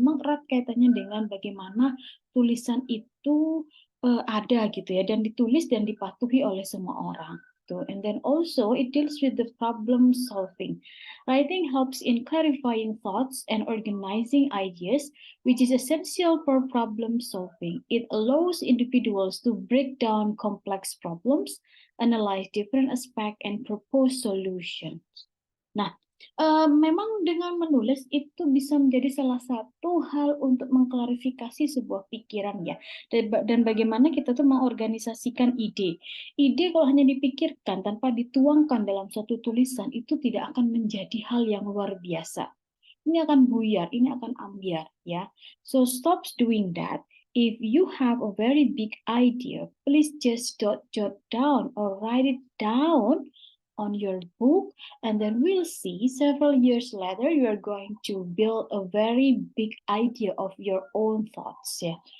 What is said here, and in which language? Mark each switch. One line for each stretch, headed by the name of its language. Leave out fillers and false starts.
Indonesian: Memang erat kaitannya dengan bagaimana tulisan itu ada gitu ya, dan ditulis dan dipatuhi oleh semua orang.
English: And then also it deals with the problem solving. Writing helps in clarifying thoughts and organizing ideas, which is essential for problem solving. It allows individuals to break down complex problems, analyze different aspects, and propose solutions.
Indonesian: Nah, memang dengan menulis itu bisa menjadi salah satu hal untuk mengklarifikasi sebuah pikiran ya, dan bagaimana kita tuh mengorganisasikan ide. Ide kalau hanya dipikirkan tanpa dituangkan dalam satu tulisan itu tidak akan menjadi hal yang luar biasa. Ini akan buyar, ini akan ambiar ya.
English: So stop doing that. If you have a very big idea, please just jot down or write it down on your book, and then we'll see several years later you are going to build a very big idea of your own thoughts ya.